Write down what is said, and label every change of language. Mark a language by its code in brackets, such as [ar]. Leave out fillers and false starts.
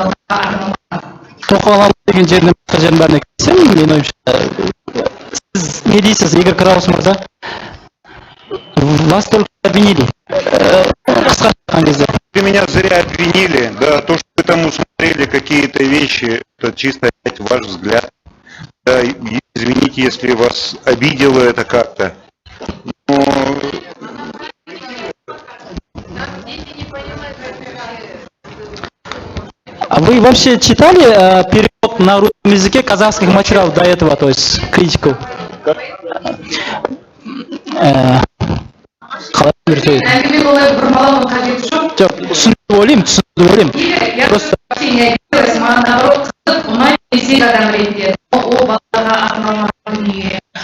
[kk] келген жерден басқа жердің бәріне кірсем, менің ойымша, сіз не дейсіз, Игорь Краус мырза? [ru] Вас только обвинили. [kk] Қысқаша айтқан кезде. [ru] Вы меня зря обвинили, да, то, что вы там усмотрели какие-то вещи, это чисто опять ваш взгляд. Да, извините, если вас обидело это как-то. Но... А вы вообще читали перевод на русском языке казахских материалов до этого, то есть критику? [kk] әңгіме болай бұрмалауның қажеті жоқ. Жоқ, түсініп ойлаймын. Просто маған наоборот қызық, ұнайды ресей адам ретінде. Ол балаға арналған дүние.